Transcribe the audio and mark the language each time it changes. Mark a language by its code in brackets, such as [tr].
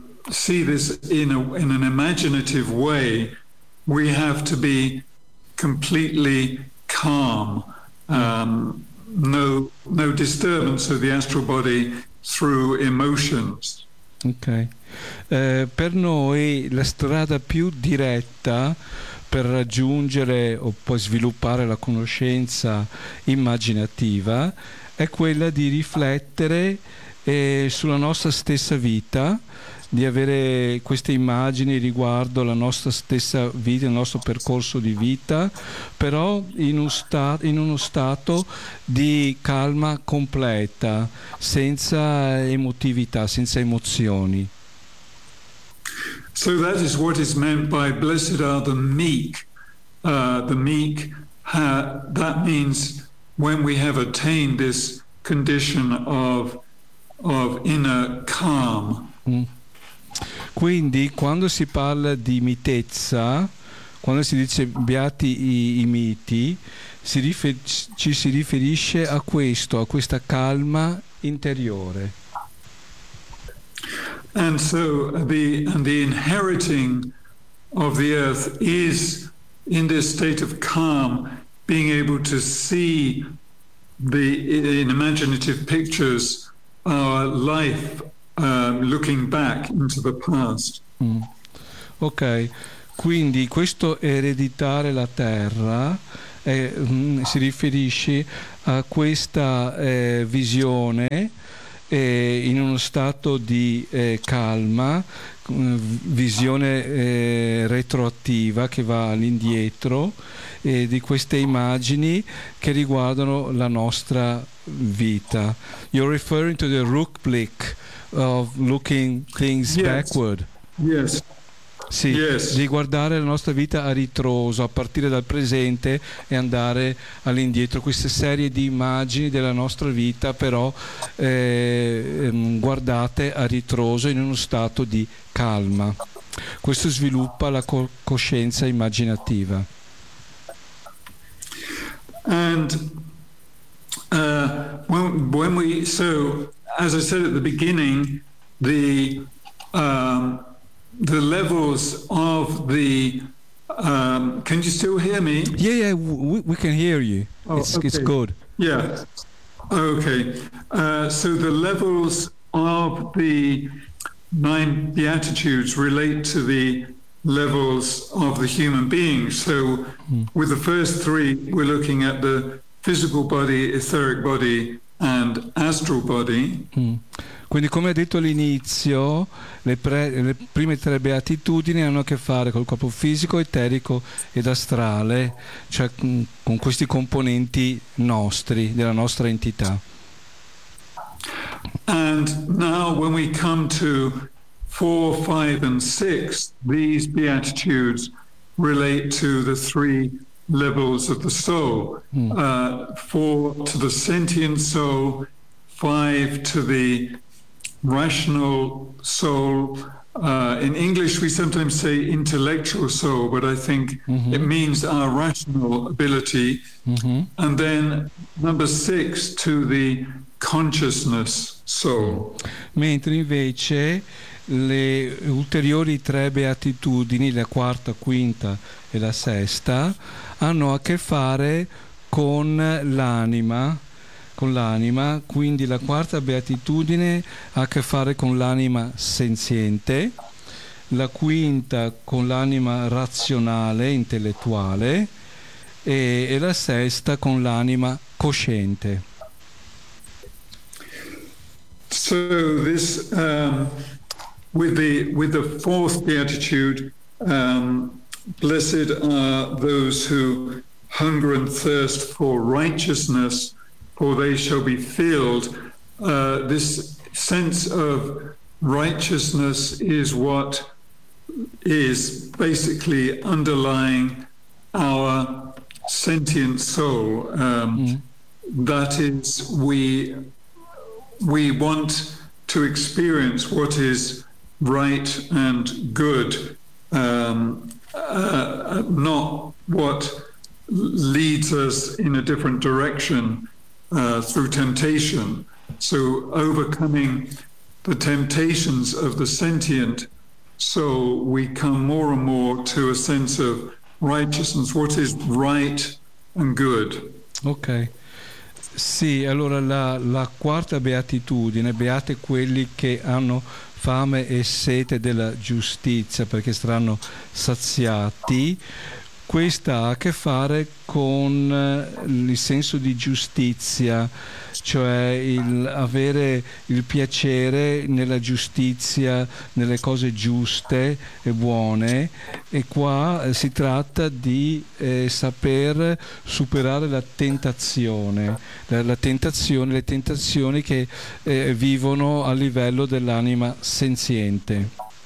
[en] see this in an imaginative way, we have to be completely calm, no disturbance of the astral body through emotions. Okay. [it] Per noi la strada più diretta per raggiungere o poi sviluppare la conoscenza immaginativa è quella di riflettere sulla nostra stessa vita, di avere queste immagini riguardo la nostra stessa vita, il nostro percorso di vita, però in uno stato di calma completa, senza emotività, senza emozioni. [en] So that is what is meant by blessed are the meek. The meek, that means when we have attained this condition of inner calm. [it] Quindi quando si parla di mitezza, quando si dice beati i miti, ci si riferisce a questo, a questa calma interiore. [en] And so the inheriting of the earth is in this state of calm, being able to see in imaginative pictures our life looking back into the past. [it] Ok, quindi questo ereditare la terra si riferisce a questa visione. In uno stato di calma, visione retroattiva che va all'indietro, di queste immagini che riguardano la nostra vita. [en] You're referring to the Rückblick of looking things yes. backward. Yes. [it] Sì, [en] yes. [it] Di guardare la nostra vita a ritroso, a partire dal presente e andare all'indietro, queste serie di immagini della nostra vita però guardate a ritroso in uno stato di calma. Questo sviluppa la coscienza immaginativa. [en] And when we, so as I said at the beginning, the levels of the can you still hear me? Yeah, we can hear you. Oh, it's okay. It's good. Yeah. Okay. So the levels of the nine beatitudes relate to the levels of the human being. So with the first three, we're looking at the physical body, etheric body, and astral body. [it] Quindi, come ha detto all'inizio, le prime tre beatitudini hanno a che fare col corpo fisico, eterico ed astrale, cioè con questi componenti nostri, della nostra entità. [en] And now when we come to 4, 5 and 6, these beatitudes relate to the three levels of the soul. 4 to the sentient soul, 5 to the rational soul. In English we sometimes say intellectual soul, but I think it means our rational ability. And then number 6 to the consciousness soul. [it] Mentre invece le ulteriori tre beatitudini, la quarta, quinta e la sesta, hanno a che fare con l'anima. Con l'anima, quindi la quarta beatitudine ha a che fare con l'anima senziente, la quinta con l'anima razionale, intellettuale, e la sesta con l'anima cosciente. [en] So this with the fourth beatitude, blessed are those who hunger and thirst for righteousness, for they shall be filled. This sense of righteousness is what is basically underlying our sentient soul. That is, we want to experience what is right and good, not what leads us in a different direction. Through temptation. So overcoming the temptations of the sentient soul, we come more and more to a sense of righteousness, what is right and good. Ok. [it] Sì, allora la quarta beatitudine, beate quelli che hanno fame e sete della giustizia, perché saranno saziati. Questa ha a che fare con il senso di giustizia, cioè il avere il piacere nella giustizia, nelle cose giuste e buone, e qua si tratta di saper superare la tentazione, le tentazioni che vivono a livello dell'anima senziente.